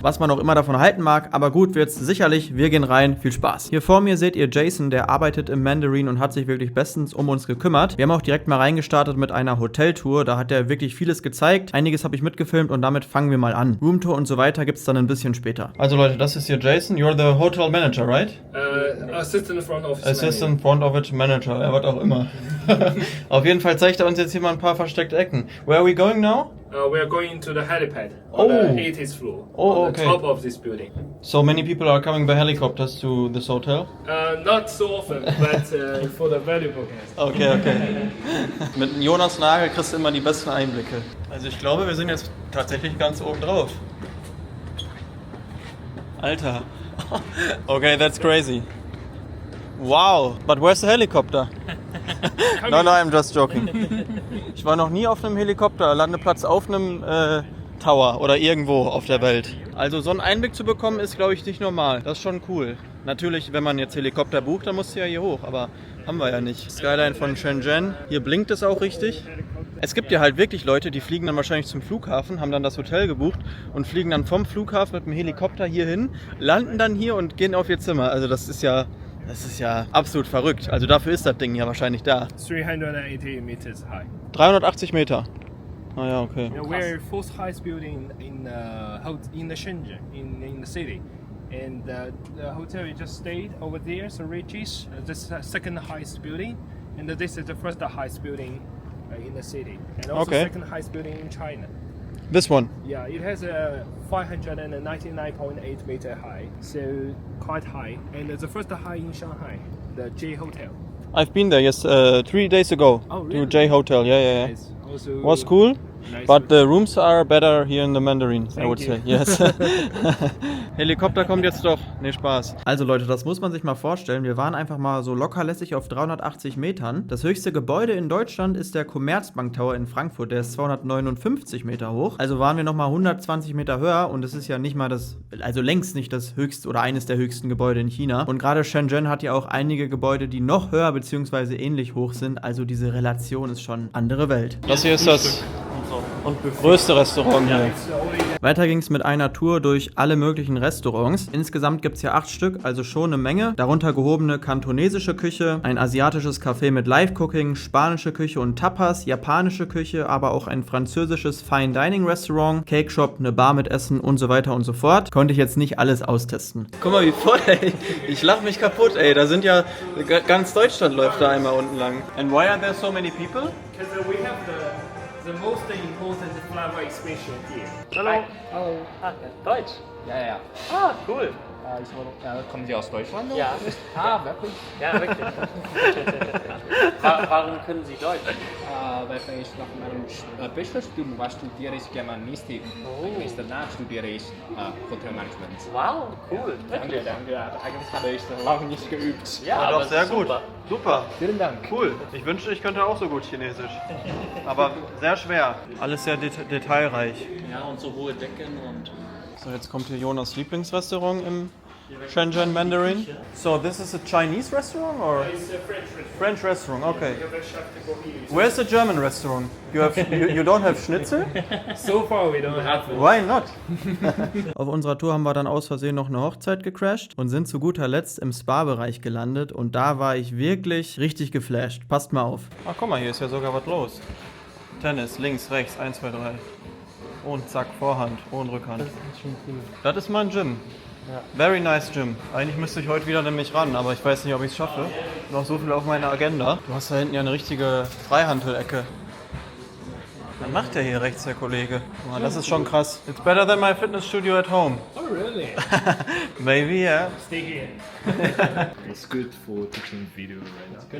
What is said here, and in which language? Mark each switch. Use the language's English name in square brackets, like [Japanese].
[German] Was man auch immer davon halten mag, aber gut wird's sicherlich. Wir gehen rein, viel Spaß. Hier vor mir seht ihr Jason, der arbeitet im Mandarin und hat sich wirklich bestens um uns gekümmert. Wir haben auch direkt mal reingestartet mit einer Hoteltour, da hat er wirklich vieles gezeigt. Einiges habe ich mitgefilmt und damit fangen wir mal an. Roomtour und so weiter gibt's dann ein bisschen später. Also Leute, das ist hier Jason, [English] you're the hotel manager, right? Assistant Front Office Assistant Front Office Manager, [German] was auch immer. Auf jeden Fall zeigt er uns jetzt hier mal ein paar versteckte Ecken. [English] Where are we going now? We are going to the helipad on the 80th floor, on the top of this building. So many people are coming by helicopters to this hotel? Not so often, but for the valuable guests. Okay. [German] Mit Jonas Nagel kriegst du immer die besten Einblicke. Also ich glaube, wir sind jetzt tatsächlich ganz oben drauf. [English] Alter. Okay, that's crazy. Wow, but where's the helicopter? No, I'm just joking. [German] Ich war noch nie auf einem Helikopterlandeplatz auf einem Tower oder irgendwo auf der Welt. Also so einen Einblick zu bekommen ist, glaube ich, nicht normal. Das ist schon cool. Natürlich, wenn man jetzt Helikopter bucht, dann musst du ja hier hoch, aber haben wir ja nicht. Skyline von Shenzhen. Hier blinkt es auch richtig. Es gibt ja halt wirklich Leute, die fliegen dann wahrscheinlich zum Flughafen, haben dann das Hotel gebucht und fliegen dann vom Flughafen mit dem Helikopter hier hin, landen dann hier und gehen auf ihr Zimmer. Also das ist ja absolut verrückt. Also dafür ist das Ding ja wahrscheinlich da. [English] 380 meters high. [German] 380 Meter. Ah ja, okay. [English] We're fourth highest building in the Shenzhen, in the city. And the hotel we just stayed over there, so Richie's, this is the second highest building. And this is the first highest building in the city. And also second highest building in China. This one? Yeah, it has a 599.8 meter high, so quite high. And the first high in Shanghai, the J Hotel. I've been there, yes, 3 days ago. Oh, really? To J Hotel, yeah. Nice. Also, Was cool, nice but the rooms are better here in the Mandarin, I would Thank say. Yes. [German] Helikopter kommt jetzt doch. Nee, Spaß. Also Leute, das muss man sich mal vorstellen. Wir waren einfach mal so lockerlässig auf 380 Metern. Das höchste Gebäude in Deutschland ist der Commerzbank Tower in Frankfurt. Der ist 259 Meter hoch. Also waren wir nochmal 120 Meter höher und es ist ja nicht mal also längst nicht das höchste oder eines der höchsten Gebäude in China. Und gerade Shenzhen hat ja auch einige Gebäude, die noch höher bzw. ähnlich hoch sind. Also diese Relation ist schon andere Welt. Das hier ist das größte Restaurant hier. Weiter ging es mit einer Tour durch alle möglichen Restaurants. Insgesamt gibt es hier 8 Stück, also schon eine Menge. Darunter gehobene kantonesische Küche, ein asiatisches Café mit Live-Cooking, spanische Küche und Tapas, japanische Küche, aber auch ein französisches Fine-Dining-Restaurant, Cake Shop, eine Bar mit Essen und so weiter und so fort. Konnte ich jetzt nicht alles austesten. Guck mal, wie voll, ey. Ich lach mich kaputt, ey. Da sind ja, ganz Deutschland läuft da einmal unten lang. [English] And why are there so many people? Because we have the most important flavor expression here. [German] Hallo. Hallo. Ah, Deutsch? Ja. Ah, cool. Kommen Sie aus Deutschland? Ja. Wirklich? Ja, wirklich. Warum können Sie Deutsch? Weil ich nach meinem Bachelorstudium studiere ich Germanistik. Und danach studiere ich Hotelmanagement. Wow, cool. Danke. Eigentlich habe ich lange nicht geübt. Ja, War aber doch sehr gut. super. Super. Vielen Dank. Cool. Ich wünschte, ich könnte auch so gut Chinesisch. Aber sehr schwer. Alles sehr detailreich. Ja, und so hohe Decken und... So, jetzt kommt hier Jonas Lieblingsrestaurant im Shenzhen Mandarin. [English] So, this is a Chinese restaurant or? It's a French restaurant. French restaurant, okay. We have a chef to go here. Where's the German restaurant? You don't have Schnitzel? So far we don't have it. Why not? [German] Auf unserer Tour haben wir dann aus Versehen noch eine Hochzeit gecrashed und sind zu guter Letzt im Spa-Bereich gelandet und da war ich wirklich richtig geflasht. Passt mal auf. Ach guck mal, hier ist ja sogar was los. Tennis, links, rechts, 1, 2, 3. Und zack, Vorhand, und Rückhand. Das ist schon cool. Das ist mein Gym. Ja. [English] Very nice Gym. [German] Eigentlich müsste ich heute wieder nämlich ran, aber ich weiß nicht, ob ich es schaffe. Noch so viel auf meiner Agenda. Du hast da hinten ja eine richtige Freihandelecke. Was macht der hier rechts, der Kollege? Oh, das ist schon krass. [English] It's better than my fitness studio at home. Oh really? Maybe, yeah. Stay here. It's good for taking video right now.